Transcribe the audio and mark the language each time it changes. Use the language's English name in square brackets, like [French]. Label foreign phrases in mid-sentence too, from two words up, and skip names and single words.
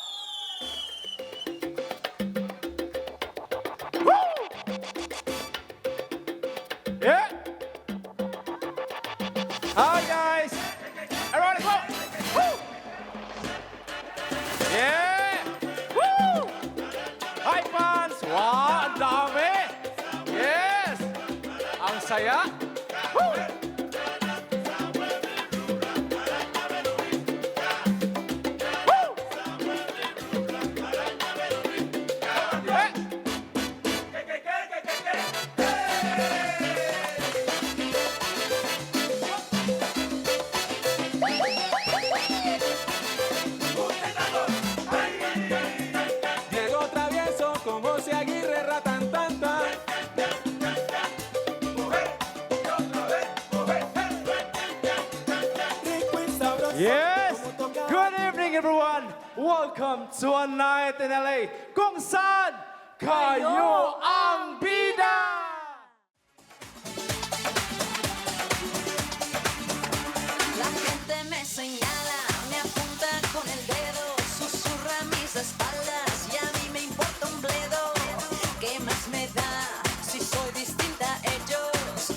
[English] Woo! Yeah! Hi guys! Everybody go! Woo! Yeah! Woo! Hi fans! [Filipino] Wow, ang dami! Yes! Ang saya! Woo! Woo! Yeah! [Spanish] Diego Travieso con José Aguirre, ratan tan tan. Rico y sabroso. [English] Yes! [Spanish] como toca. [English] Good evening, everyone! Welcome to a night in LA [Filipino] kung saan kayo ang bida! [Spanish] La gente me señala, me apunta con el dedo, susurra a mis espaldas y a mí me importa un bledo. ¿Qué más me da si soy distinta a ellos?